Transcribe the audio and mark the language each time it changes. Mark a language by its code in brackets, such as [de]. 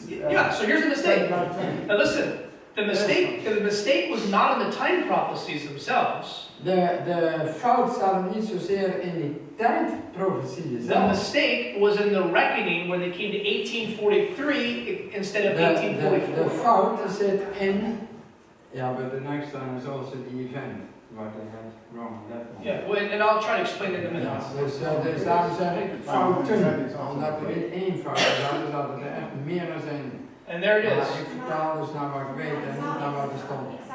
[en] Yeah, so here's the mistake. Now listen, the mistake was not in the time prophecies themselves. [nl] De fout staat niet zozeer in die tijdprofetieën [en] The [nl] zelf. [en] mistake was in the reckoning when they came to 1843 instead of 1844. [nl] De fout zit in, ja, [en] but the next time is also the event. What I had wrong on that one. Yeah, well, and I'll try to explain it in a minute. [nl] Dus daarom zeg ik fouten, omdat er niet één fout is, dat er echt meer zijn. [en] And there it is. [nl] Ik vertaal dus naar wat ik weet en niet naar wat er stond.